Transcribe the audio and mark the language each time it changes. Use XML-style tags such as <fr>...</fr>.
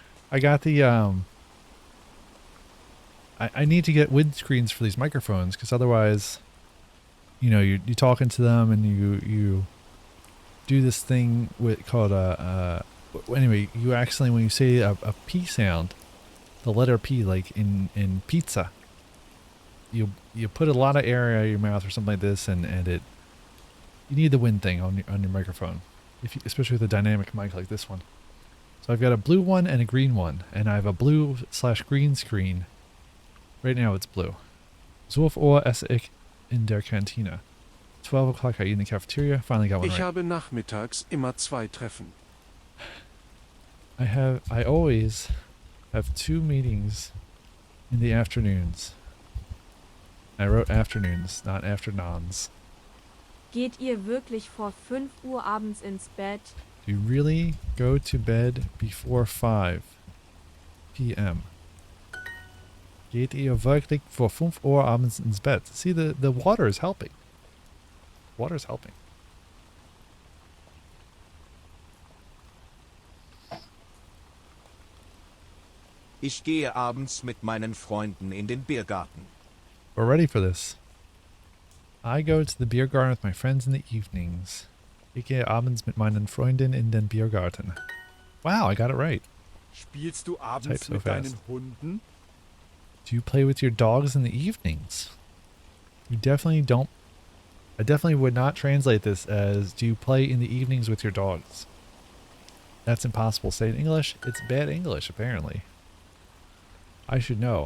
<en>I got the I need to get windscreens for these microphones because otherwise, you know, you're talking to them and you do this thing with called anyway, you accidentally, when you say a P sound, the letter P, like in pizza, you put a lot of air out of your mouth or something like this, and you need the wind thing on your microphone, especially with a dynamic mic like this one. So I've got a blue one and a green one, and I have a blue/green screen. Right now it's blue.</en> <de>12 Uhr esse ich in der Kantine.</de> <en>12 o'clock I eat in the cafeteria. Finally got one</en> <de>Ich</de> <en>right.</en> <de>habe nachmittags immer 2 Treffen.</de> <en>I always have 2 meetings in the afternoons. I wrote afternoons, not afternoons.</en> <de>Geht ihr wirklich vor 5 Uhr abends ins Bett?</de> <en>Do you really go to bed before 5 p.m.?</en> <de>Geht ihr wirklich vor 5 Uhr abends ins Bett?</de> <en>See, the water is helping. Water is helping.</en> <de>Ich gehe abends mit meinen Freunden in den Biergarten.</de> <en>We're ready for this. I go to the beer garden with my friends in the evenings.</en> <de>Ich gehe abends mit meinen Freunden in den Biergarten.</de> <en>Wow, I got it right.</en> <de>Spielst du</de> <en>Type</en> <de>abends</de> <en>so</en> <de>mit</de> <en>fast.</en> <de>deinen Hunden?</de> <en>Do you play with your dogs in the evenings? You definitely don't. I definitely would not translate this as do you play in the evenings with your dogs? That's impossible. Say in English, it's bad English apparently. I should know.</en>